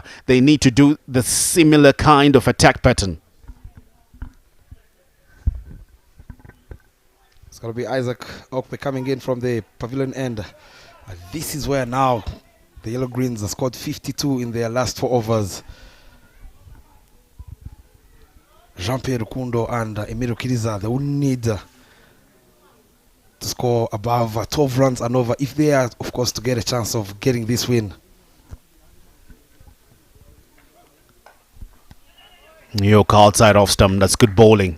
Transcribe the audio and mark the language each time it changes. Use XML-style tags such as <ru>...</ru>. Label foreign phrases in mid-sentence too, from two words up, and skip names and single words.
<en>They need to do the similar kind of attack pattern. It's going to be Isaac Okpe coming in from the pavilion end. This is where now the Yellow Greens have scored 52 in their last 4 overs. Jean-Pierre Rukundo and Emiro Kiriza, they will need to score above 12 runs and over if they are, of course, to get a chance of getting this win. Yoke outside off stump. That's good bowling.</en>